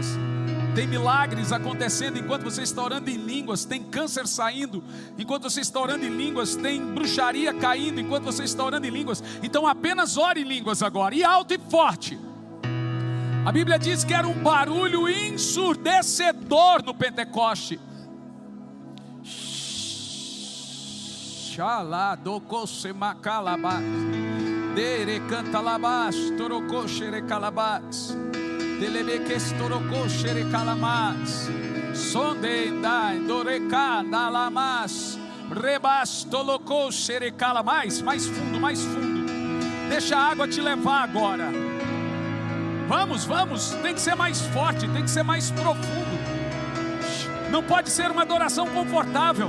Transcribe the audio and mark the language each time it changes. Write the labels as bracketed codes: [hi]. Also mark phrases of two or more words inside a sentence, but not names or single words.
[pt] Tem milagres acontecendo enquanto você está orando em línguas. Tem câncer saindo enquanto você está orando em línguas. Tem bruxaria caindo enquanto você está orando em línguas. Então apenas ore em línguas agora, e alto e forte. A Bíblia diz que era um barulho ensurdecedor no Pentecoste. Xalá do cosemacalabás, dere cantalabás, torocoxere calabás, telebeques torocoxere calamás, sondendai doreca dalamás, rebas tolocoxere calamás. Mais fundo, mais fundo. Deixa a água te levar agora. Vamos, vamos, tem que ser mais forte, tem que ser mais profundo. Não pode ser uma adoração confortável.